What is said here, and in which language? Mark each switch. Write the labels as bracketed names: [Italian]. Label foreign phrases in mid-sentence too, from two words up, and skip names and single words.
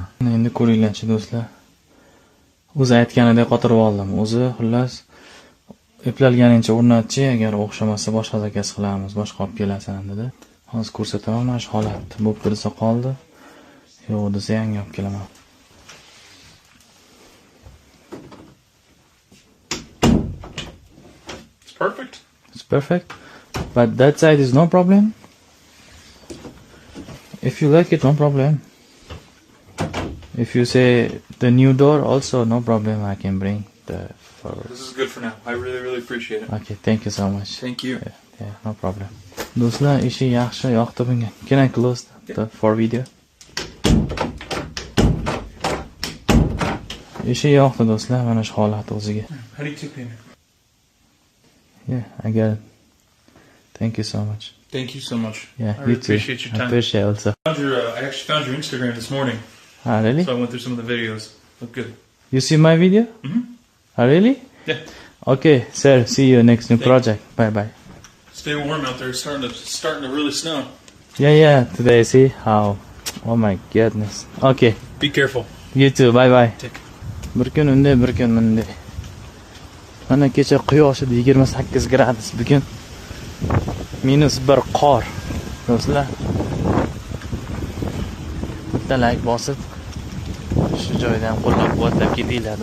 [Uzbek] Endi ko'ringlarchi do'stlar. O'zi aytganidek qotirib oldim. O'zi xullas eplolganicha o'rnatchi, agar o'xshamasa boshqa zakaz qilamiz, boshqa olib kelasan dedi. Hozir ko'rsataman mana shu holatni. Bo'p tursa qoldi. Yo'q desa yangi olib kelaman. [English] It's perfect. It's perfect. But that side is no problem. If you like it, no problem. If you say the new door also, no problem. I can bring the forward. This is good for now. I really, really appreciate it. Okay, thank you so much. Thank you. Yeah, no problem. [Uzbek] Do'stlar, ishi yaxshi, yoqdi bunga. [English] Can I close for video? [Uzbek] Ishi yoqdi do'stlar, mana shu holat o'ziga. [English] How do you take payment? Yeah, I get it. Thank you so much. Thank you so much. Yeah, I you really too. appreciate your I time. appreciate also. I actually found your Instagram this morning, Ah, really? so I went through some of the videos. Look good. You see my video? Mhm. Ah, really? Yeah. Okay, sir. See you next new Thank you. project. Bye bye. Stay warm out there. It's starting to really snow. Yeah. Today, see how? Oh my goodness. Okay. Be careful. You too. Bye bye. Take. [Uzbek] Bir kun unday, bir kun bunday. Mana kecha quyosh edi 28 gradus, bugun -1 qor. Do'stlar, bitta like bosib shu joydan qo'llab-quvvatlab ketinglar do'stlar.